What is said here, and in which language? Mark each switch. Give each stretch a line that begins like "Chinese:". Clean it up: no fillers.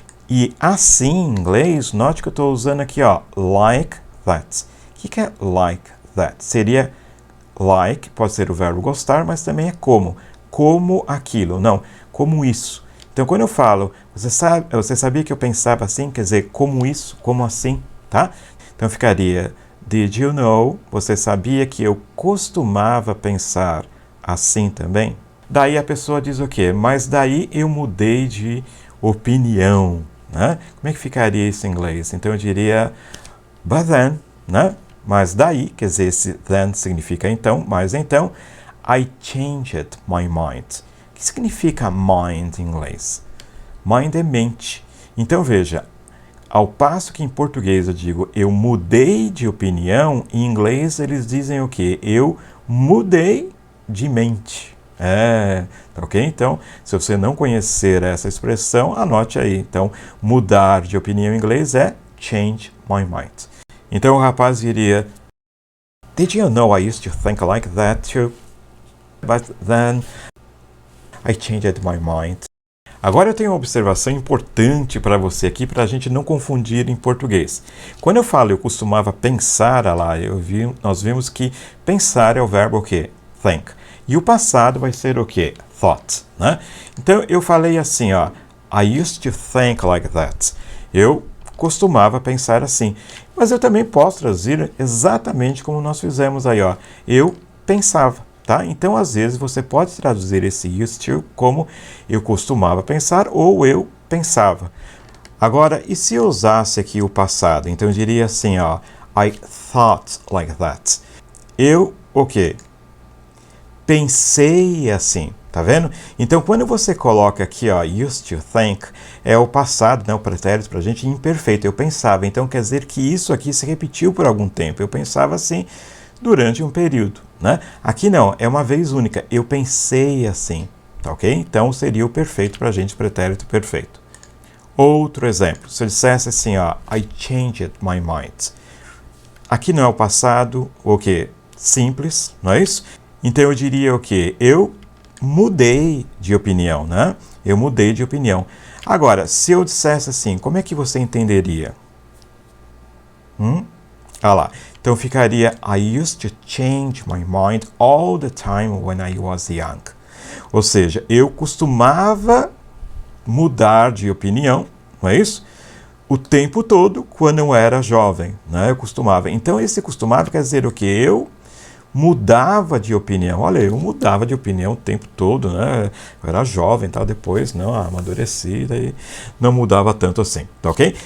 Portuguese: E assim, em inglês, note que eu estou usando aqui, ó,
English: like that.
Portuguese: O que é
English: like that?
Portuguese: Seria like, pode ser o verbo gostar, mas também é como aquilo, não, como isso. Então, quando eu falo, você sabia que eu pensava assim, quer dizer, como isso, como assim, tá? Então, ficaria,
English: did you know?
Portuguese: Você sabia que eu costumava pensar assim também? Daí a pessoa diz o quê? Mas daí eu mudei de opinião, né? Como é que ficaria isso em inglês? Então, eu diria,
English: but then,
Portuguese: né? Mas daí, quer dizer, esse then significa então, mas então,
English: I changed my mind.
Portuguese: O que significa mind em inglês? Mind é mente. Então veja, ao passo que em português eu digo eu mudei de opinião, em inglês eles dizem o quê? Eu mudei de mente. Tá ok? Então, se você não conhecer essa expressão, anote aí. Então, mudar de opinião em inglês é
English: change my mind. Então o rapaz diria, did you know I used to think like that too? But then I changed my mind.
Portuguese: Agora eu tenho uma observação importante para você aqui, para a gente não confundir em português. Quando eu falo eu costumava pensar, lá, nós vimos que pensar é o verbo o quê? Think. E o passado vai ser o quê? Thought. Né? Então eu falei assim, ó,
English: I used to think like that.
Portuguese: Eu costumava pensar assim. Mas eu também posso traduzir exatamente como nós fizemos aí, ó. Eu pensava, tá? Então, às vezes, você pode traduzir esse
English: used to
Portuguese: como eu costumava pensar ou eu pensava. Agora, e se eu usasse aqui o passado? Então, eu diria assim, ó,
English: I thought like that.
Portuguese: Eu, o quê? Pensei assim, tá vendo? Então, quando você coloca aqui, ó,
English: used to think,
Portuguese: é o passado, né, o pretérito pra gente imperfeito. Eu pensava, então quer dizer que isso aqui se repetiu por algum tempo. Eu pensava assim durante um período, né? Aqui não, é uma vez única. Eu pensei assim, tá ok? Então, seria o perfeito pra gente, pretérito perfeito. Outro exemplo, se eu dissesse assim, ó,
English: I changed my mind.
Portuguese: Aqui não é o passado, o quê? Simples, não é isso? Então eu diria o quê? Eu mudei de opinião, né? Eu mudei de opinião. Agora, se eu dissesse assim, como é que você entenderia? Ah lá. Então ficaria
English: I used to change my mind all the time when I was young.
Portuguese: Ou seja, eu costumava mudar de opinião, não é isso? O tempo todo quando eu era jovem, né? Eu costumava. Então esse costumava quer dizer o quê? Eu mudava de opinião. Olha, eu mudava de opinião o tempo todo, né? Eu era jovem, tal, depois não amadureci e não mudava tanto assim, tá ok?